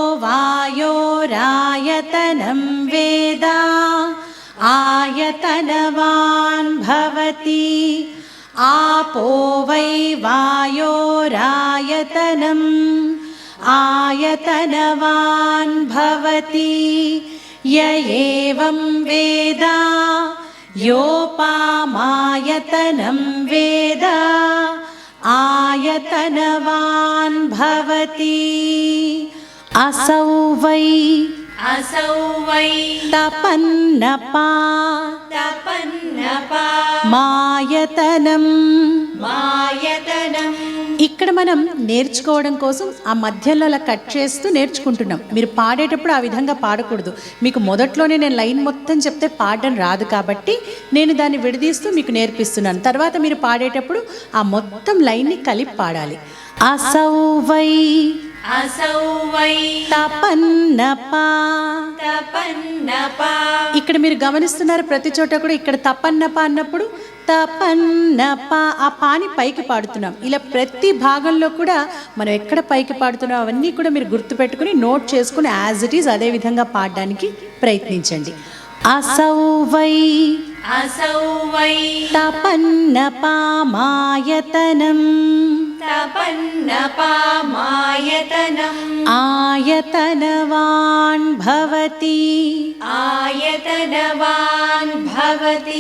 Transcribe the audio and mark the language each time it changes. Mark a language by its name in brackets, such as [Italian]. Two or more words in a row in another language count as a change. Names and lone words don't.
[Sanskrit] वायोरायतनं वेद आयतनवान् भवति आपो वै वायोरायतनम् आयतनवान् भवति य एवं वेद योपामायतनं वेद आयतनवान् भवति। असौ वै असौ वै तपन्नपा तपन्नपा మాయతనం మాయతనం। [Telugu] ఇక్కడ మనం నేర్చుకోవడం కోసం ఆ మధ్యలో అలా కట్ చేస్తూ నేర్చుకుంటున్నాం. మీరు పాడేటప్పుడు ఆ విధంగా పాడకూడదు. మీకు మొదట్లోనే నేను లైన్ మొత్తం చెప్తే పాడడం రాదు కాబట్టి నేను దాన్ని విడదీస్తూ మీకు నేర్పిస్తున్నాను. తర్వాత మీరు పాడేటప్పుడు ఆ మొత్తం లైన్ని కలిపి పాడాలి. [Sanskrit] అసౌ వై असौ वै తపన్నపా तपन्नपा। [Telugu] ఇక్కడ మీరు గమనిస్తున్నారు ప్రతి చోట కూడా ఇక్కడ తపన్నప అన్నప్పుడు తపన్నప ఆ పాని పైకి పాడుతున్నాం. ఇలా ప్రతి భాగంలో కూడా మనం ఎక్కడ పైకి పాడుతున్నాం అవన్నీ కూడా మీరు గుర్తుపెట్టుకుని నోట్ చేసుకుని [English] as it is [Telugu] అదే విధంగా పాడడానికి ప్రయత్నించండి. [Sanskrit] असौ वै असौ वै तपन्नपा मायतनम् तपन्नपा मायतनम् आयतनवान् भवति आयतनवान् भवति